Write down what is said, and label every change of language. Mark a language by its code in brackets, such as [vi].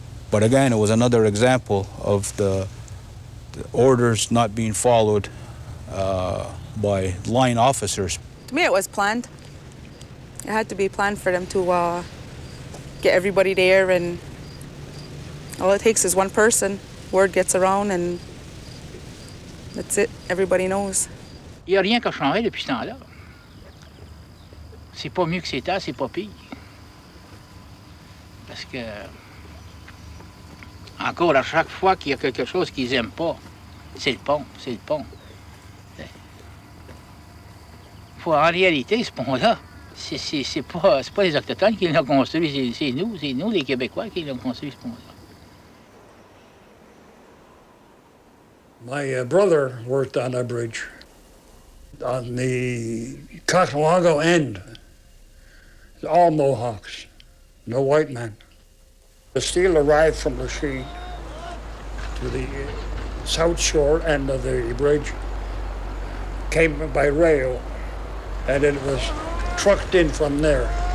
[en] But again, it was another example of the orders not being followed by line officers. To me, it was planned. It had to be planned for them to get everybody there, and all it takes is one person. Word gets around, and that's it. Everybody knows. [fr] Il n'y a rien qui a changé depuis ce temps-là. C'est pas mieux que c'était, c'est pas pire. Parce que, encore à chaque fois qu'il y a quelque chose qu'ils n'aiment pas, c'est le pont, c'est le pont. En réalité, ce pont-là, c'est pas les Autochtones qui l'ont construit, c'est nous, les Québécois, qui l'ont construit, ce pont-là. [en] My brother worked on a bridge on the Kahnawake end. All Mohawks, no white men. The steel arrived from the sea to the south shore end of the bridge, came by rail, and it was trucked in from there.